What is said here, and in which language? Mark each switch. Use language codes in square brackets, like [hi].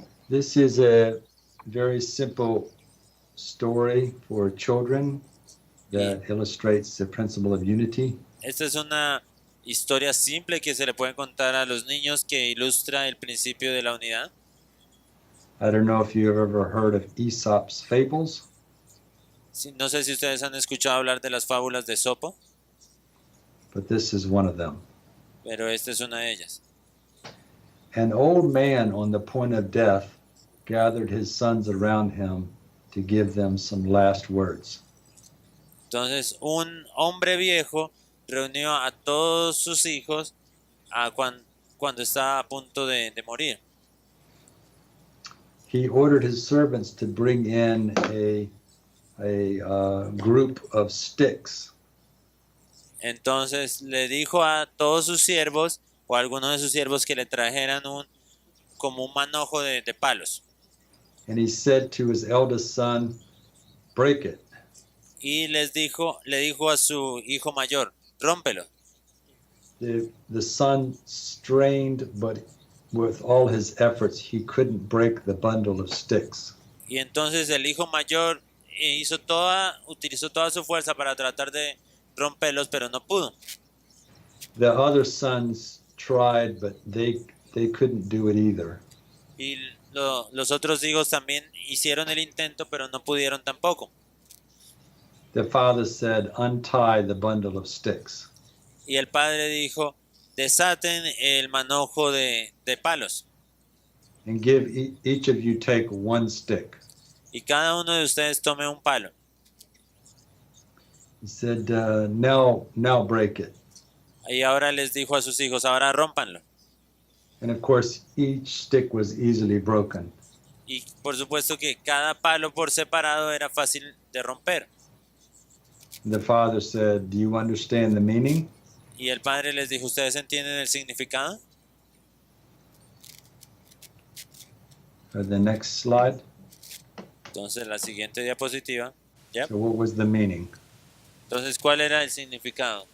[en] This is a very simple story for children that illustrates the principle of unity. [es] Esta es una historia simple que se le puede contar a los niños que ilustra el principio de la unidad. [en] I don't know if you've ever heard of Aesop's fables. [es] No sé si ustedes han escuchado hablar de las fábulas de Esopo, [en] but this is one of them. [es] Pero esta es una de ellas. [en] An old man on the point of death gathered his sons around him to give them some last words. [es] Entonces, un hombre viejo reunió a todos sus hijos cuando estaba a punto de morir. [en] He ordered his servants to bring in a group of sticks. [es] Entonces le dijo a todos sus siervos o a algunos de sus siervos que le trajeran como un manojo de palos. [en] And he said to his eldest son, break it. [es] Y le dijo a su hijo mayor, rómpelo. [en] The son strained, but with all his efforts, he couldn't break the bundle of sticks. [es] Y entonces el hijo mayor utilizó toda su fuerza para tratar de romperlos, pero no pudo. [en] The other sons tried, but they couldn't do it either. [es] Y los otros hijos también hicieron el intento, pero no pudieron tampoco. [en] The father said, "Untie the bundle of sticks." [es] Y el padre dijo, desaten el manojo de palos. [en] And give each of you take one stick. [es] Y cada uno de ustedes tome un palo. [en] He said, now break it. [es] Y ahora les dijo a sus hijos, ahora rómpanlo. [en] And of course, each stick was easily broken. [es] Y por supuesto que cada palo por separado era fácil de romper. [en] The father said, "Do you understand the meaning?" [es] Y el padre les dijo, ¿ustedes entienden el significado? [en] The next slide. [es] Entonces la siguiente diapositiva. [en] Yep. So what was the meaning? [es] Entonces, ¿cuál era el significado?